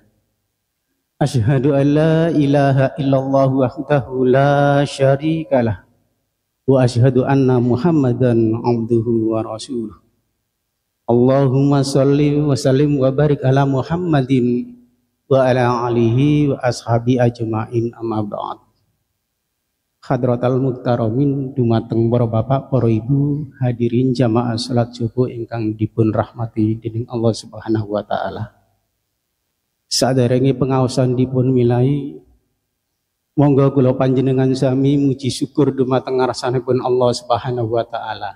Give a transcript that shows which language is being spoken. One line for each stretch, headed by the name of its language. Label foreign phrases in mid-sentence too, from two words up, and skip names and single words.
Arabic: أشهد أن لا إله إلا الله وحده لا شريك له وأشهد أن محمدا عبده ورسوله. اللهم صل وسلم وبارك على محمد وعلى آله وأصحابه أجمعين، أما بعد. حضرات المحترمين,
Javanese: dumateng para bapak, para ibu, hadirin jamaah salat subuh ingkang dipun rahmati dening Allah
Arabic: سبحانه وتعالى.
Javanese: Saderenge pengaosan dipun milai, monggo kula panjenengan sami muji syukur dumateng ngarsanipun Allah
Arabic: سبحانه وتعالى.